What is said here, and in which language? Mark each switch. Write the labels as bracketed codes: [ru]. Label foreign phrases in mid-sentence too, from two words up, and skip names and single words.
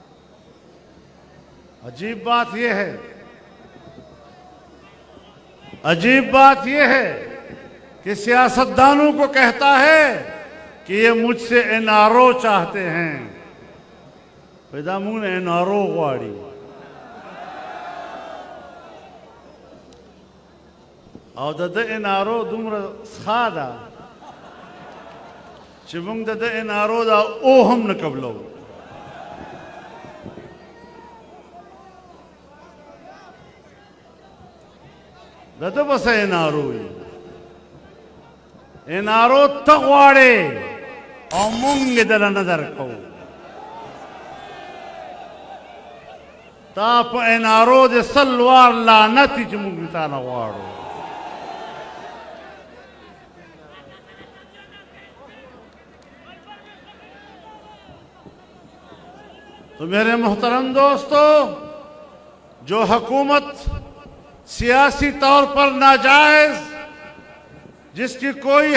[ur] عجیب بات یہ ہے، عجیب بات یہ ہے کہ سیاستدانوں کو کہتا ہے کہ یہ مجھ سے این آر او چاہتے ہیں۔ [ps] پیدا مون این آر او غواړي او د این آر او دومره ښه ده چې موږ د این آر او دا او هم نه قبلو۔ دته بس این آر او این آر او ته غواړې او موږ یې دله نه درکوو۔ تا په این آر او د سل وار لعنت چې موږ تا نه غواړو۔ [ur] تو میرے محترم دوستو، جو حکومت سیاسی طور پر ناجائز، جس کی کوئی